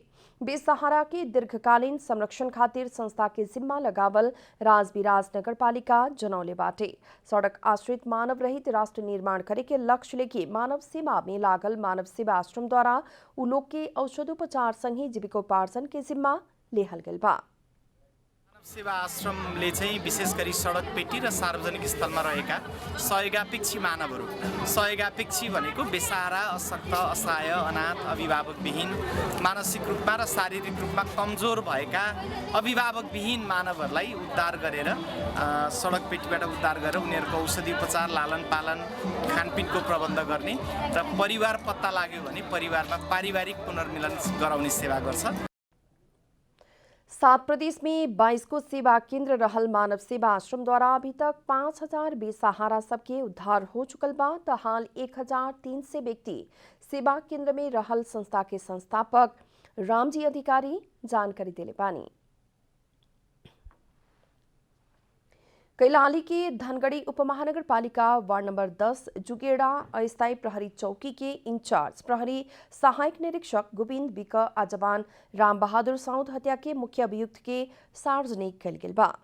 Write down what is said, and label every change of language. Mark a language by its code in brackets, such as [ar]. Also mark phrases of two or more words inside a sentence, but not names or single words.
[bho] बेसहारा के दीर्घकालीन संरक्षण खातिर संस्था के जिम्मा लगावल राजविराज नगरपालिका जनौले बाटे। सड़क आश्रित मानव रहित राष्ट्र निर्माण करे के लक्ष्य लेके मानव सेवा में लागल मानव सेवा आश्रम द्वारा उ लोग के औषधोपचार संगे जीविकोपार्जन के जिम्मा लेहल गल बा। [ne] सेवा आश्रमले चाहिँ विशेष गरी सडक पेटी र सार्वजनिक स्थलमा रहेका सहयोगापेक्षी मानवहरू, सहयोगापेक्षी भनेको बेसहारा, अशक्त, असहाय, अनाथ, अभिभावकविहीन, मानसिक रूपमा र शारीरिक रूपमा कमजोर भएका अभिभावकविहीन मानवहरूलाई उद्धार गरेर सडक पेटीबाट उद्धार गरेर उनीहरूको औषधि उपचार, लालन पालन, खानपिनको प्रबन्ध गर्ने र परिवार पत्ता लाग्यो भने परिवारमा पारिवारिक पुनर्मिलन गराउने सेवा गर्छ। [bho] 7 प्रदेश में 22 को सेवा केंद्र रहल मानव सेवा आश्रम द्वारा अभी तक 5000 बेसहारा सबके उद्धार हो चुकल बा त हाल 1300 व्यक्ति सेवा केंद्र में रहल संस्था के संस्थापक रामजी अधिकारी जानकारी दिले बानी। कैलाली के धनगढ़ी उपमहानगर पालिका वार्ड नंबर 10 जुगेड़ा अस्थायी प्रहरी चौकी के इंचार्ज प्रहरी सहायक निरीक्षक गोविंद बिक आजवान राम बहादुर साउद हत्या के मुख्य अभियुक्त के सार्वजनिक कल गेल बा।